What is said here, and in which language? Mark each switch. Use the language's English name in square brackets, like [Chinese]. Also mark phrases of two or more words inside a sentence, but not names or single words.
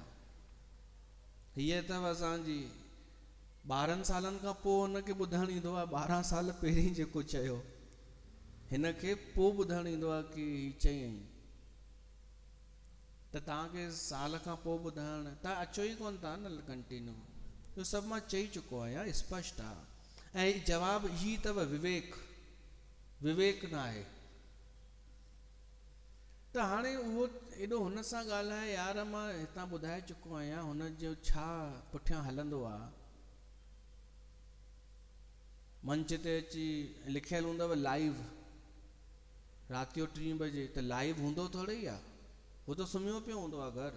[Sindhi] हीअ अथव असांजी 12 सालनि खां पोइ हुनखे ॿुधणु ईंदो आहे, 12 साल पहिरीं जेको चयो हिनखे पोइ ॿुधणु ईंदो आहे कि हीअ चयईं, त तव्हांखे साल खां पोइ ॿुधाइणु, तव्हां अचो ई कोन था न कंटिन्यू। इहो सभु मां चई चुको आहियां, स्पष्ट आहे। ऐं जवाबु ही अथव विवेक। विवेक न आहे त हाणे उहो एॾो हुन सां ॻाल्हाए, यार मां हितां ॿुधाए चुको आहियां हुन जो छा पुठियां हलंदो आहे। मंच ते अची लिखियलु हूंदव लाइव, राति जो 3 बजे, त लाइव हूंदो थोरे ई आहे, उहो त सुम्हियो पियो हूंदो आहे घरु।